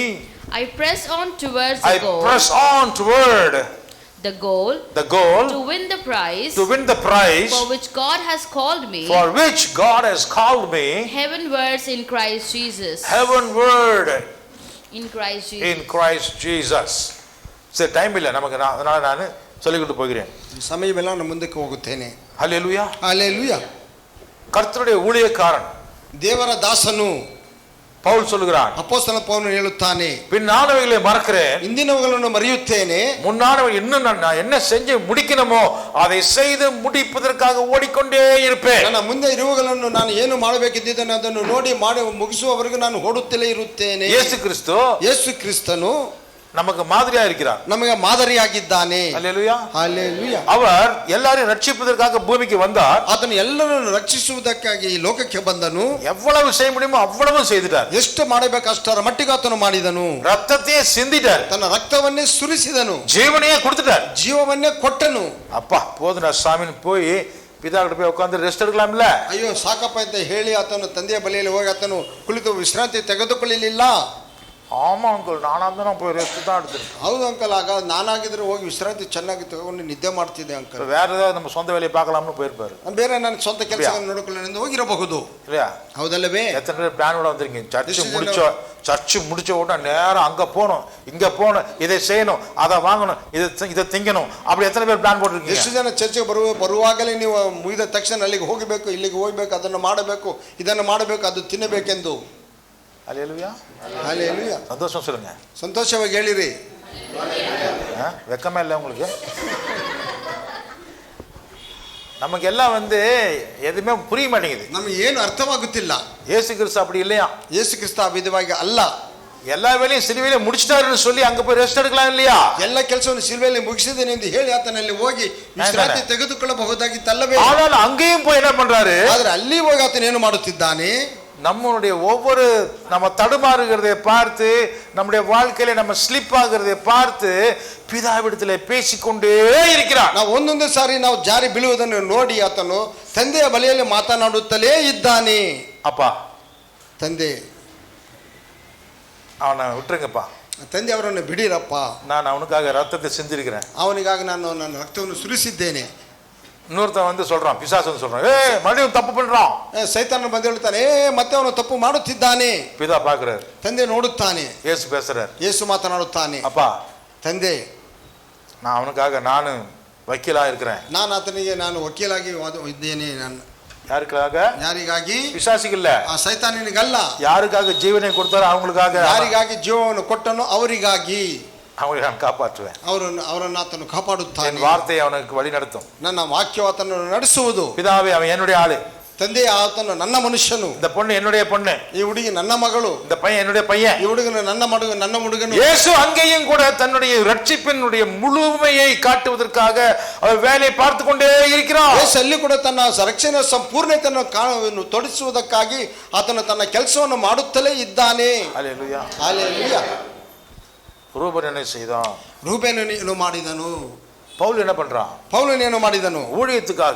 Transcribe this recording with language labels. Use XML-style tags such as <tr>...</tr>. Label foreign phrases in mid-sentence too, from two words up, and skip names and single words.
<en>I press on towards the goal, to win the prize, for which God has called me, heavenwards in Christ Jesus. In Christ Jesus.</en> <ta>சரி, டைம் இல்லை நமக்கு, அதனால நான் சொல்லிக்கிட்டு போகிறேன்.</ta> <kn>ಸಮಯವೆಲ್ಲ ನಾನು ಮುಂದಕ್ಕೆ ಹೋಗುತ್ತೇನೆ.</kn> <ta>ஹல்லேலூயா, ஹல்லேலூயா. கர்த்தருடைய ஊழியக்காரன்</ta> <kn>ದೇವರ ದಾಸನು</kn> <ta>பவுல் சொல்கிறான், அப்போஸ்தலன் பவுல் ಹೇಳುತ್ತಾನೆ, பின்னானவைகளை மறக்கிறேன்,</ta> <kn>ಹಿಂದಿನವುಗಳನ್ನು ಮರೆಯುತ್ತೇನೆ,</kn> <ta>முன்னானவை இன்னும் நான் என்ன செஞ்சு முடிக்கணுமோ அதை செய்து முடிப்பதற்காக ஓடிக்கொண்டே இருப்பேன்.</ta> <kn>ನನ್ನ ಮುಂದೆ ಇರುವುಗಳನ್ನು ನಾನು ಏನು ಮಾಡಬೇಕಿದ್ದೇನೆ ಅದನ್ನು ಮಾಡಿ ಮುಗಿಸುವವರೆಗೂ ನಾನು ಓಡುತ್ತಲೇ ಇರುತ್ತೇನೆ.</kn> <ta>ಯೇಸು ಕ್ರಿಸ್ತನು நமக்கு மாதிரியா இருக்கிறார்,</ta> <kn>ನಮಗೆ ಮಾದರಿಯಾಗಿದ್ದಾನೆ.</kn> <ta>அல்லேலூயா.</ta> <kn>ಹಲ್ಲೆಲೂಯಾ.</kn> <ta>அவர் எல்லாரையும் ரட்சிப்பதற்காக பூமிக்கு வந்தார்.</ta> <kn>ಆತನು ಎಲ್ಲರನ್ನು ರಕ್ಷಿಸುವುದಕ್ಕಾಗಿ ಈ ಲೋಕಕ್ಕೆ ಬಂದನು.</kn> <ta>எவ்வளவு செய்ய முடியுமோ அவ்வளவு செய்துட்டார்.</ta> <kn>ಎಷ್ಟು ಮಾಡಬೇಕು ಅಷ್ಟರ ಮಟ್ಟಿಗೆ ಆತನು ಮಾಡಿದನು.</kn> <ta>ரத்தத்தையே சிந்திட்டார்,</ta> <kn>ತನ್ನ ರಕ್ತವನ್ನೇ ಸುರಿಸಿದನು,</kn> <ta>ஜீவனையே கொடுத்துட்டார்,</ta> <kn>ಜೀವವನ್ನೇ ಕೊಟ್ಟನು.</kn> <ta>அப்பா போதுனா சாமின்னு போய் பிதா கிட்ட போய் உட்கார்ந்து ரெஸ்ட் எடுக்கலாம்ல.</ta> <kn>ಅಯ್ಯೋ ಸಾಕಪ್ಪ ಅಂತ ಹೇಳಿ ಆತನು ತಂದೆಯ ಬಳಿಯಲ್ಲಿ ಹೋಗಿ ಆತನು ಕುಳಿತು ವಿಶ್ರಾಂತಿ ತೆಗೆದುಕೊಳ್ಳಲಿಲ್ಲ.</kn> <ta>ஆமா அங்கிள், நானா தான் போய் ரெஸ்ட் தான் எடுத்துருக்கேன்.</ta> <kn>ಹೌದು ಅಂಕಲ್, ಆಗ ನಾನಾಗಿದ್ರೆ ಹೋಗಿ ವಿಶ್ರಾಂತಿ ಚೆನ್ನಾಗಿ ತಗೊಂಡು ನಿದ್ದೆ ಮಾಡ್ತಿದ್ದೆ ಅಂಕಲ್.</kn> <ta>வேற ஏதாவது நம்ம சொந்த வேலையை பார்க்கலாம்னு போயிருப்பாரு,</ta> <kn>ಬೇರೆ ನನ್ನ ಸ್ವಂತ ಕೆಲಸ ನೋಡಿಕೊಳ್ಳೆಂದು ಹೋಗಿರಬಹುದು,</kn> <ta>இல்லையா?</ta> <kn>ಹೌದಲ್ಲವೇ?</kn> <ta>எத்தனை பேர் பிளானோட வந்திருக்கீங்க? சர்ச்சு முடிச்ச உடனே நேரம் அங்க போகணும், இங்க போகணும், இதை செய்யணும், அதை வாங்கணும், இதை திங்கணும், அப்படி எத்தனை பேர் பிளான் போட்டிருக்கீங்க?</ta> <kn>ಎಷ್ಟು ಜನ ಚರ್ಚೆಗೆ ಬರುವಾಗಲೇ ನೀವು ಮುಗಿದ ತಕ್ಷಣ ಅಲ್ಲಿಗೆ ಹೋಗಬೇಕು, ಇಲ್ಲಿಗೆ ಹೋಗ್ಬೇಕು, ಅದನ್ನು ಮಾಡಬೇಕು, ಇದನ್ನು ಮಾಡಬೇಕು, ಅದು ತಿನ್ನಬೇಕೆಂದು.</kn> <ta>அல்லேலூயா.</ta> <kn>ಹಲ್ಲೆಲೂಯಾ.</kn> <ta>சந்தோஷம் சொல்லுங்க.</ta> <kn>ಸಂತೋಷವಾಗಿ ಹೇಳಿರಿ.</kn> <ta>வெக்கமே இல்லை உங்களுக்கு? நமக்கெல்லாம் எதுவுமே புரிய மாட்டேங்குது,</ta> <kn>ನಮಗೆ ಏನು ಅರ್ಥವಾಗುತ್ತಿಲ್ಲ.</kn> <ta>இயேசு கிறிஸ்து அப்படி இல்லையா?</ta> <kn>ಯೇಸು ಕ್ರಿಸ್ತ ಆ ವಿಧವಾಗಿ ಅಲ್ಲ.</kn> <ta>எல்லா வேலையும் சிலுவையில முடிச்சிட்டாருன்னு சொல்லி அங்க போய் ரெஸ்ட் எடுக்கலாம் இல்லையா?</ta> <kn>ಎಲ್ಲ ಕೆಲಸವನ್ನು ಸಿಲುಬೆಯಲ್ಲಿ ಮುಗಿಸಿದ್ದೇನೆ ಎಂದು ಹೇಳಿ ಆತನಲ್ಲಿ ಹೋಗಿ ವಿಶ್ರಾಂತಿ ತೆಗೆದುಕೊಳ್ಳಬಹುದಾಗಿತ್ತಲ್ಲವೇ?</kn> <ta>ஆனால் அங்கேயும் போய் என்ன பண்றாரு?</ta> <kn>ಆದ್ರೆ ಅಲ್ಲಿ ಹೋಗಿ ಆತನ ಏನು ಮಾಡುತ್ತಿದ್ದಾನೆ?</kn> <ta>நம்முடைய ஒவ்வொரு நம்ம தடுமாறுகிறதை பார்த்து, நம்முடைய வாழ்க்கையில நம்ம ஸ்லிப் ஆகிறதை பார்த்து பிதாவிடத்தில் பேசிக்கொண்டே இருக்கிறார்.</ta> <kn>ನಾವು ಒಂದೊಂದು ಸಾರಿ ನಾವು ಜಾರಿ ಬೀಳುವುದನ್ನು ನೋಡಿ ಆತನು ತಂದೆಯ ಬಳಿಯಲ್ಲಿ ಮಾತನಾಡುತ್ತಲೇ ಇದ್ದಾನೆ.</kn> <ta>அப்பா,</ta> <kn>ತಂದೆ</kn> <ta>அவனை விட்டுருங்கப்பா,</ta> <kn>ತಂದೆ ಅವರನ್ನು ಬಿಡಿರಪ್ಪ,</kn> <ta>நான் அவனுக்காக ரத்தத்தை சிந்திருக்கிறேன்,</ta> <kn>ಅವನಿಗಾಗಿ ನಾನು ನನ್ನ ರಕ್ತವನ್ನು ಸುರಿಸಿದ್ದೇನೆ.</kn> <ta>இன்னொருத்தன் சொல்றான், பிசாசு சொல்றான், மறுபடியும் தப்பு பண்றான்.</ta> <kn>ಸೈತಾನ ಬಂದು ಹೇಳ್ತಾನೆ, ಮತ್ತೆ ಅವನು ತಪ್ಪು ಮಾಡುತ್ತಿದ್ದಾನೆ.</kn> <ta>பிதா பாக்குறாரு,</ta> <kn>ತಂದೆ ನೋಡುತ್ತಾನೆ,</kn> <ta>இயேசு பேசுறாரு,</ta> <kn>ಯೇಸು ಮಾತನಾಡುತ್ತಾನೆ.</kn> <ta>அப்பா,</ta> <kn>ತಂದೆ</kn> <ta>நான் அவனுக்காக நானு வக்கீலா இருக்கிறேன்.</ta> <kn>ನಾನು ಆತನಿಗೆ ನಾನು ವಕೀಲಾಗಿ ಇದ್ದೇನೆ. ನಾನು</kn> <ta>யாருக்காக?</ta> <kn>ಯಾರಿಗಾಗಿ?</kn> <ta>பிசாசுகில்ல,</ta> <kn>ಆ ಸೈತಾನನಿಗಲ್ಲ.</kn> <ta>யாருக்காக ஜீவனை கொடுத்தாரோ அவங்களுக்காக.</ta> <kn>ಯಾರಿಗಾಗಿ ಜೀವವನ್ನು ಕೊಟ್ಟನು ಅವರಿಗಾಗಿ</kn> <ta>அவங்களை நான் காப்பாற்றுவேன்.</ta> <kn>ಅವರನ್ನು ಆತನು ಕಾಪಾಡುತ್ತಾನೆ.</kn> <ta>என் வார்த்தை அவனுக்கு வழி நடத்தும்.</ta> <kn>ನನ್ನ ವಾಕ್ಯ ಆತನನ್ನು ನಡೆಸುವುದು.</kn> <ta>பிதாவே, அவன் என்னுடைய ஆளு,</ta> <kn>ತಂದೆ ಆತನು ನನ್ನ ಮನುಷ್ಯನು,</kn> <ta>இந்த பொண்ணு என்னுடைய பொண்ணு,</ta> <kn>ಈ ಹುಡುಗಿ ನನ್ನ ಮಗಳು,</kn> <ta>இந்த பையன் என்னுடைய பையன்,</ta> <kn>ಈ ಹುಡುಗನು ನನ್ನ ಹುಡುಗನು.</kn> <ta>இயேசு அங்கேயும் கூட தன்னுடைய ரட்சிப்பினுடைய முழுமையை காட்டுவதற்காக அவர் வேலையை பார்த்து கொண்டே இருக்கிறார்.</ta> <kn>ಯೇಸು ಅಲ್ಲಿ ಕೂಡ ತನ್ನ ರಕ್ಷಣೆಯ ಸಂಪೂರ್ಣತೆಯನ್ನು ತೋರಿಸುವುದಕ್ಕಾಗಿ ಆತನು ತನ್ನ ಕೆಲಸವನ್ನು ಮಾಡುತ್ತಲೇ ಇದ್ದಾನೆ.</kn> <ta>அல்லேலூயா.</ta> <kn>ಹಲ್ಲೆಲೂಯಾ.</kn> <ta>ரூபன் என்ன செய்தான்?</ta> <kn>ರೂಬೇನನು ಮಾಡಿದನು.</kn> <ta>பவுல் என்ன பண்றான்?</ta> <kn>ಪೌಲನು ಏನು ಮಾಡಿದನು?</kn> <ta>ஊழியத்துக்காக,</ta>